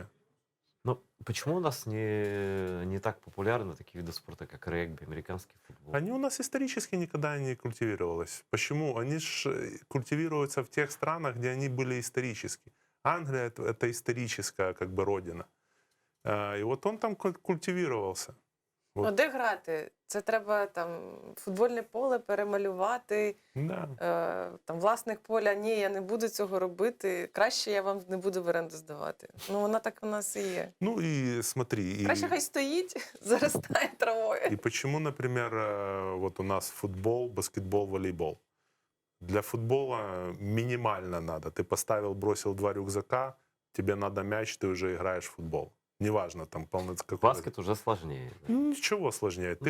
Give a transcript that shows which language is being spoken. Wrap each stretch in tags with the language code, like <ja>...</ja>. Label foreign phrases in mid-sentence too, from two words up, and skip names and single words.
<ru>Но почему у нас не так популярны такие виды спорта, как регби, американский футбол? Они у нас исторически никогда не культивировались. Почему? Они же культивируются в тех странах, где они были исторически. Англия это историческая как бы родина. И вот он там культивировался. Ну,</ru> <uk>От. де грати? Це треба там футбольне поле перемалювати,</uk> <ru>Да.</ru> <uk>там власник поля. Ні, я не буду цього робити. Краще я вам не буду в оренду здавати. Ну, вона так у нас і є.</uk> <ru>Ну и смотри.</ru> <uk>Краще хай стоїть, заростає травою.</uk> <ru>И почему, например, вот у нас футбол, баскетбол, волейбол? Для футбола минимально надо. Ты поставил, бросил 2 рюкзака, тебе надо мяч, ты уже играешь в футбол. Неважно, там какой. Баскет уже сложнее. Да? Ничего сложнее. Ты</ru>